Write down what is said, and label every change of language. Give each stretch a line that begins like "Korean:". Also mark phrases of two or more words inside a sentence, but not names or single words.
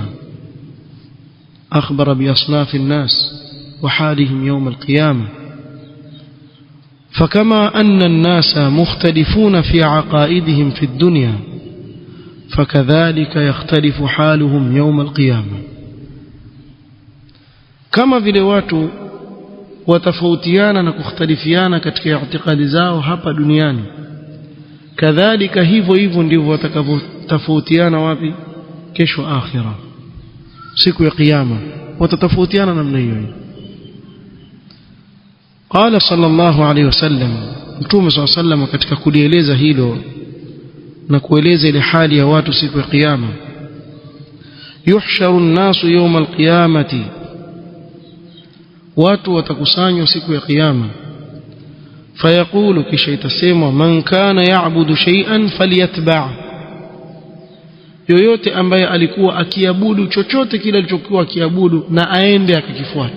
Arabic: أخبر بأصناف الناس وحالهم يوم القيامة فكما أن الناس مختلفون في عقائدهم في الدنيا فكذلك يختلف حالهم يوم القيامة
Swahili: kama vile watu watafautiana na kukhtalifiana katika i'tiqadi zao hapa duniani kadhalika hivyo ndivyo watakavyotofautiana wapi kesho akhira siku ya kiyama watatofautiana namna hiyo.
Arabic: قال صلى الله عليه وسلم
Swahili: mtume
Arabic: صلى الله عليه وسلم
Swahili: katika kulieleza hilo na kueleza ile hali ya watu siku ya kiyama
Arabic: يحشر الناس يوم القيامة
Swahili: watu watakusanywa siku ya kiyama fayaqulu kisha itasemwa
Arabic: من كان يعبد شيئا فليتبع'
Swahili: yoyote ambaye alikuwa akiabudu chochote kile alichokuwa akiabudu na aende akakifuate.